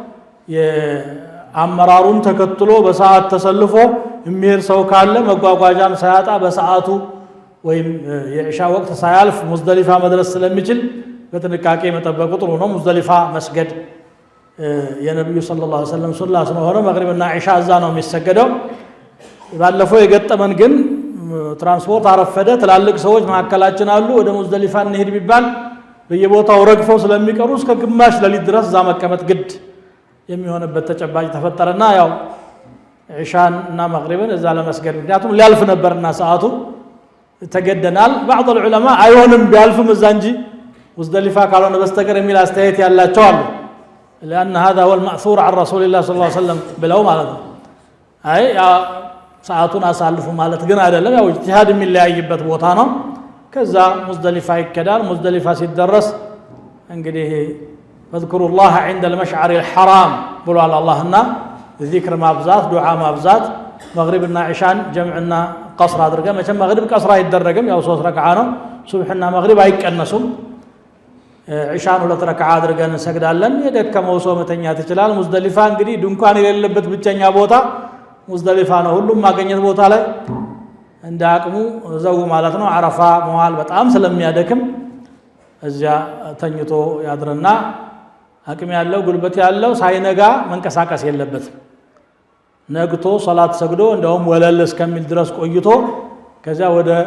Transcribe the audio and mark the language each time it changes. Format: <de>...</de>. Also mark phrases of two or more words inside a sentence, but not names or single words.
<am>የአመራሩን ተከትሎ በሰዓት ተሰልፎ የሚሄድ ሰው ካለ መጓጓዣም ሳያጣ በሰዓቱ ወይም የኢሻ ወቅት ሳያልፍ ሙዝደሊፋ መድረስ ስለሚችል በጥንቃቄ መጠበቁ ጥሩ ነው ሙዝደሊፋ መስገድ የነብዩ</am> <ar>صلى الله عليه وسلم</ar> <am>ሱና ስለሆነ መግሪብና ኢሻ እዛ ነው የሚሰገደው ባለፈው የገጠመን ግን ትራንስፖርት አረፈደ ትላልቅ ሰዎች ማከላችን አሉ ወደ ሙዝደሊፋ እንሄድ ቢባል በየቦታው ረግፈው ስለሚቀሩ እስከ ግማሽ ለሊት ድረስ እዛ መቀመጥ ግድ የሚሆንበት ተጨባጭ ተፈጠረና ያው ኢሻን እና መግሪብን እዛ ለመስገድ ምክንያቱም ሊያልፍ ነበርና ሰዓቱ ተገደናል</am> <ar>بعض العلماء</ar> <am>አይሆንም ቢያልፍም እዛ እንጂ ሙዝደሊፋ ካልሆነ በስተቀር የሚል አስተያየት ያላቸው አሉ</am> <ar>لأن هذا هو المأثور عن رسول الله صلى الله عليه وسلم</ar> <am>ብለው ማለት ነው አይ ሰዓቱን አሳልፉ ማለት ግን አይደለም ያው ኢጅቲሃድ የሚለያይበት ቦታ ነው ከዛ ሙዝደሊፋ ይከዳል ሙዝደሊፋ ሲደረስ እንግዲህ</am> <ar>فاذكروا الله عند المشعر الحرام</ar> <am>ብሏል አላህና ذكر ማብዛት ዱዓ ማብዛት መግሪብና ኢሻን ጀምዕና ቀስር አድርገ መቼም መግሪብ ቀስር አይደረግም ያው 3 ረክዓ ነው ሱብህና መግሪብ አይቀነሱም ኢሻን 2 ረክዓ አድርገን እንሰግዳለን የደከመው ሰው መተኛት ይችላል ሙዝደሊፋ እንግዲህ ድንኳን የሌለበት ብቸኛ ቦታ ሙዝደሊፋ ነው ሁሉም ማገኘት ቦታ ላይ እንደ አቅሙ ዘው ማለት ነው አረፋ መዋል በጣም ስለሚያደክም እዚያ ተኝቶ ያድርና አቅም ያለው ጉልበት ያለው ሳይነጋ መንቀሳቀስ የለበትም ነግቶ ሶላት ሰግዶ እንደውም ወለል እስከሚል ድረስ ቆይቶ ከዛ ወደ</am>